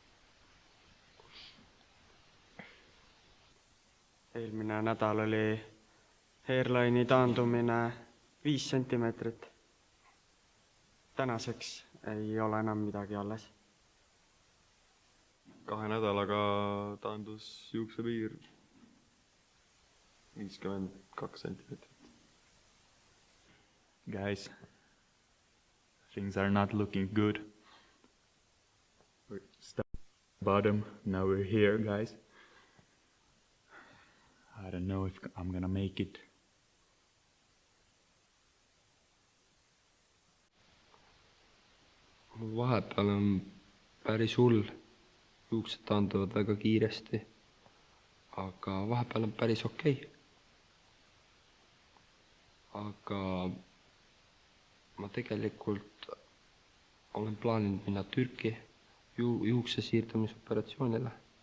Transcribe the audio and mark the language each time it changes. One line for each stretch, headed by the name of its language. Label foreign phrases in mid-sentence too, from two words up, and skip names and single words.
Estonian: Eelmine nädal oli hairline'i taandumine 5 sentimeetrit. Tänaseks ei ole enam midagi alles. 2 nädalaga taandus juuksepiir 52 sentimeetrit.
English: Guys, things are not looking good. We're stuck at the bottom. Now we're here, guys. I don't know if I'm gonna make it.
Estonian: Vahepeal on päris hull. Juuksed taanduvad väga kiiresti. Aga vahepeal on päris okei. Aga ma tegelikult olen plaaninud minna Türki juukse siirdumisoperatsioonile.